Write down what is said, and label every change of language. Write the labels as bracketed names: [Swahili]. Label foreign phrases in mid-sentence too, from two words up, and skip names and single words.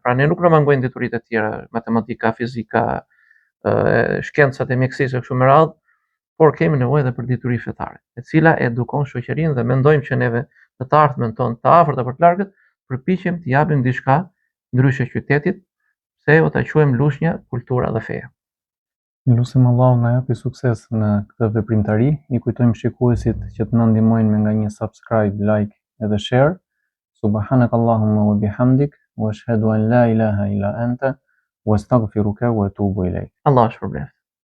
[Albanian] Pra ne nuk na mangojnë dituritë e tjera, matematika, fizika, shkencat e mjekësisë e kështu me radhë, por kemi nevojë edhe për dituri fetare, e cila edukon shoqërinë dhe mendojmë që neve në të ardhmen tonë, të afërt apo të largët, përpiqem të japim diçka ndryshe qytetit, pse jo ta quajmë Lushnja kultura dhe feja. Lutim Allahu na japi sukses në këtë veprimtari. I kujtojmë shikuesit që të na ndihmojnë me nga një subscribe, like edhe share. [Arabic] سبحانك اللهم وبحمدك وأشهد أن لا إله إلا أنت وأستغفرك وأتوب إليك. [Albanian] Allah shpërblet.